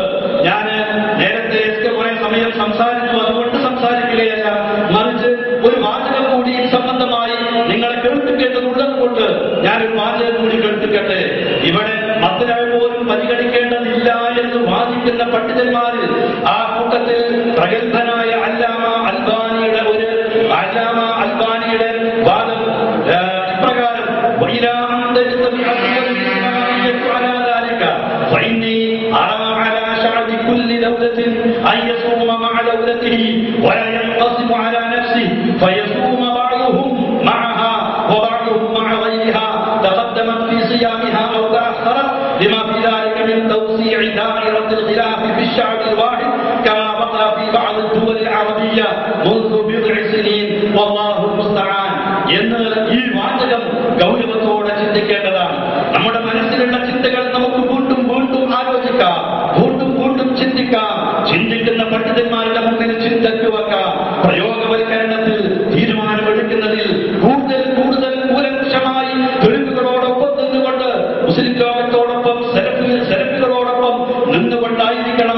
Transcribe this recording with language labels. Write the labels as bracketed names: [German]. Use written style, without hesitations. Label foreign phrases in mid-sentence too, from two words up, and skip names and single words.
[Malayalam] ഞാൻ നേരത്തെ കുറെ സമയം സംസാരിച്ചു, അതുകൊണ്ട് സംസാരിക്കുകയല്ല, മറിച്ച് ഒരു വാചകം കൂടി സംബന്ധമായി നിങ്ങളെ കേൾപ്പിക്കേണ്ടതുള്ളത് കൊണ്ട് ഞാനൊരു വാചകം കൂടി കേൾപ്പിക്കട്ടെ. ഇവിടെ മദ്രസ പോലും പരിഗണിക്കേണ്ടതില്ല എന്ന് വാദിക്കുന്ന പണ്ഡിതന്മാരിൽ ആ കൂട്ടത്തിൽ പ്രഗത്ഭനായ അല്ലാമ അൽബാനിയുടെ വാദം ഇപ്രകാരം: [Arabic] كل دولة أن يصوم مع دولته ولا ينقسم على نفسه فيصوم بعضهم معها وبعضهم مع غيرها تقدمت في صيامها أو تأخرت لما في ذلك من توسيع دائرة الخلاف في الشعب الواحد كما بقى في بعض الدول العربية منذ بضع سنين والله المستعان. [Malayalam] എന്ന് ഈ വാചകം ഗൗരവത്തോടെ ചിന്തിക്കേണ്ടതാണ്. നമ്മുടെ മനസ്സിലുള്ള ചിന്തകൾ നമുക്ക് വീണ്ടും വീണ്ടും ആലോചിക്കാം, വീണ്ടും വീണ്ടും ചിന്തിക്കാം. ചിന്തിക്കുന്ന പണ്ഡിതന്മാരുടെ മുമ്പിൽ ചിന്തയ്ക്ക് വെക്കാം. പ്രയോഗവൽക്കരണത്തിൽ തീരുമാനമെടുക്കുന്നതിൽ കൂടുതൽ കൂടുതൽ കൂലക്ഷമായി തെളിവുകളോടൊപ്പം നിന്നുകൊണ്ട് മുസ്ലിം ലോകത്തോടൊപ്പം സെലഫികളോടൊപ്പം നിന്നുകൊണ്ടായിരിക്കണം.